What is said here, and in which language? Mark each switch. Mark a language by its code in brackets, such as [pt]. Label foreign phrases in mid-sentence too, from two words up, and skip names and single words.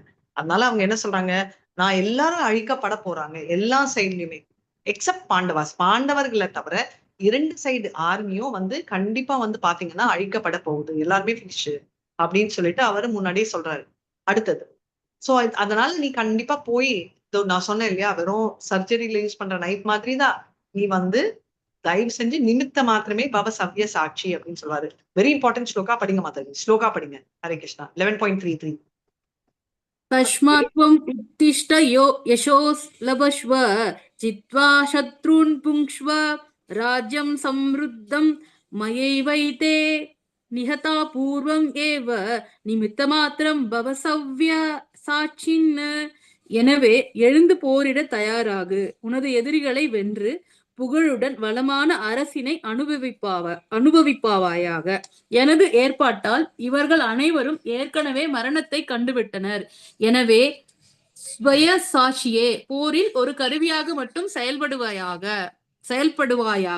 [ta] அதனால அவங்க என்ன சொல்றாங்க, நான் எல்லாரும் அழிக்கப்பட போறாங்க எல்லா சைட்லயுமே எக்ஸப்ட் பாண்டவர்களை தவிர 2 [en] side army [ta] வந்து கண்டிப்பா வந்து பாத்தீங்கன்னா அழிக்கப்பட போகுது, எல்லாருமே ஃபினிஷ் அப்படின்னு சொல்லிட்டு அவரு முன்னாடியே சொல்றாரு. அடுத்தது சோ அதனால நீ கண்டிப்பா போய், நான் சொன்னேன் இல்லையா, வெறும் [en] surgery use [ta] பண்ற நைஃப் மாதிரி தான், நீ வந்து தயவு செஞ்சு [sa] निमित्त मात्रमेव भव सव्य साचि [ta] அப்படின்னு சொல்லுவாரு. [en] very important sloka. [ta] படிங்க மாதாஜி, ஸ்லோகா படிங்க. ஹரே கிருஷ்ணா. 11.33. [sa] तस्मात्त्वम् उत्तिष्ठ यशोऽलभस्व जित्वा शत्रून् पुङ्क्ष्व राज्यं समृद्धं मयैवैते निहता पूर्वम् एव निमित्तमात्रं भव सव्यसाचिन्. [ta] எனவே எழுந்து போரிட தயாராகு, உனது எதிரிகளை வென்று புகழுடன் வளமான அரசினை அனுபவிப்பாவாயாக. எனது ஏற்பாட்டால் இவர்கள் அனைவரும் ஏற்கனவே மரணத்தை கண்டுவிட்டனர். எனவே ஸ்வய சாட்சியே, போரில் ஒரு கருவியாக மட்டும் செயல்படுவாயாக.